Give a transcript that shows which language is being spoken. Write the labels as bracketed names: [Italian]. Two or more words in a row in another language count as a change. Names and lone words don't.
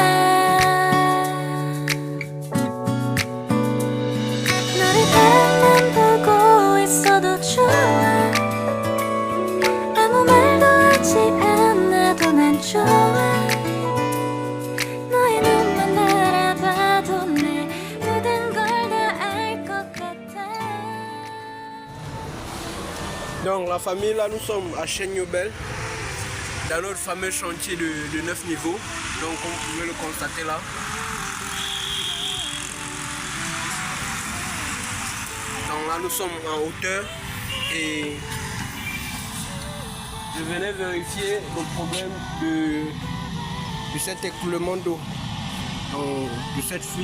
[Korean] 너를 별만 보고 있어도 좋아. 아무 말도 하지 않아도 난 좋아. 너의 눈만 바라봐도 내 모든 걸 다 알 것 같아. [French] Donc la famille, là nous sommes à Chenniobel, dans notre fameux chantier de 9 niveaux, donc comme vous pouvez le constater là. Donc là nous sommes en hauteur et je venais vérifier le problème de cet écoulement d'eau, de cette fuite.